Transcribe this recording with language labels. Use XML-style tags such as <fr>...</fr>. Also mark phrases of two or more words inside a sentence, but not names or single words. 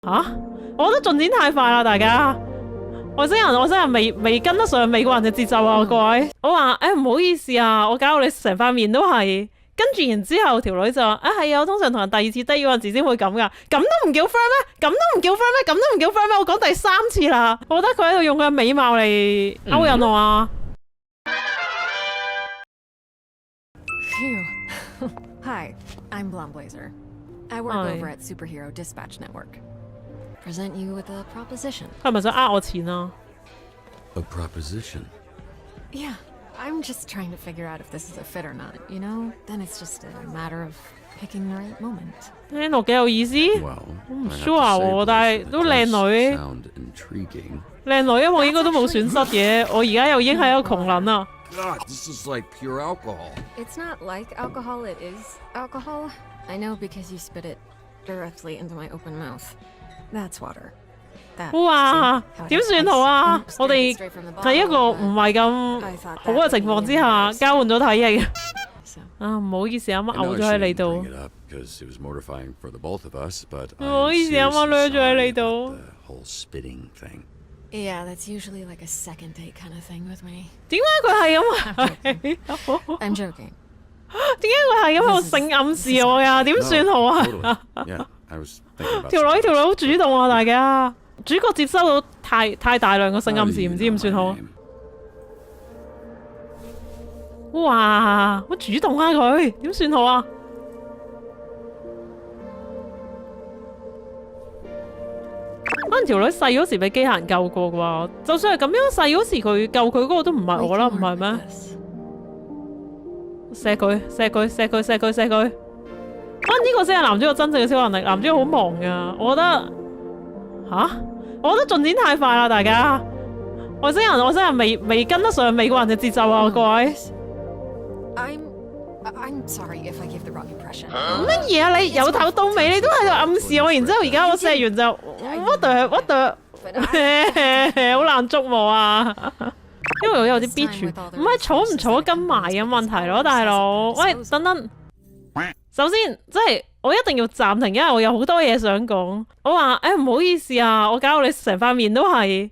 <yue>我覺得進展太快啦，大家。外星人未跟得上美國人嘅節奏啊，各位。我話唔好意思啊，我搞到你成塊面都係。跟住然之後條女就話係啊，我通常同人第二次低嗰陣時先會咁噶，咁都唔叫 friend 咩？咁都唔叫 friend 咩？咁都唔叫 friend 咩？我講第3次啦，我覺得佢喺度用佢嘅美貌嚟勾引我啊。</yue> <en>Hi, I'm Blonde-Blazer. I work over at Superhero Dispatch Network. Present you with a proposition.</en> <yue>佢係咪想我錢啊</yue> <en>A proposition? Yeah, I'm just trying to figure out if this is a fit or not, you know? Then it's just a matter of picking the right moment.</en> <yue>聽落幾有意思。</yue> <en>Well,</en> <yue>我唔</yue> <en>I have sure to say</en> <yue>喎，但係</yue> <en>this,</en> <yue>都</yue> <en>it</en> <yue>靚</yue> <en>does</en> <yue>女。</yue> <en>sound intriguing.</en> <yue>靚女啊，我應該都冇損失嘅。我而家又已經係一個窮撚啦。</yue> <en>God, this is like pure alcohol. It's not like alcohol, it is alcohol. I know because you spit it directly into my open mouth. That's water.</en> <yue>哇，點算好啊？我哋喺一個唔係咁好嘅情況之下交換咗體液。啊，唔好意思，啱啱</yue> <en>I know</en> <yue>嘔</yue> <en>I</en> <yue>咗喺你</yue> <en>shouldn't</en> <yue>度。</yue> <en>bring it up because it was mortifying for the both of us, but</en> <yue>唔好意思，啱啱</yue> <en>I'm</en> <yue>掠咗喺</yue> <en>seriously</en> <yue>你度</yue> <en>sorry。about the whole spitting thing. Yeah, that's usually like a second date kind of thing with me.</en> <yue>點解佢係咁？</yue> <en>I'm joking.</en> <yue>點解佢係咁喺度性暗示我呀？點算好啊？</yue> <en>Totally. Yeah, I was thinking about</en> <yue>條女好主動啊！大家主角接收到太大量嘅性暗示，唔知點算好。哇，好主動啊佢，點算好啊？可能條女細嗰時俾機械人救過啩，就算係咁樣細嗰時佢救佢嗰個都唔係我啦，唔係咩？錫佢，錫佢，錫佢，錫佢，錫佢。可能呢個先係男主角真正嘅超能力。男主角好忙噶，我覺得我覺得進展太快啦，大家。外星人未跟得上美國人嘅節奏啊，各位。</yue> <en>I'm sorry if I give the wrong impression.</en> <yue>乜嘢啊？你由頭到尾你都喺度暗示我，然之後而家我錫完就</yue> <en>what the</en> <yue>好難捉摸啊！因為我有啲 B 處，唔係儲唔儲得跟埋嘅問題咯，大佬。喂，等等，首先即係我一定要暫停，因為我有好多嘢想講。我話唔好意思啊，我搞到你成塊面都係。</yue>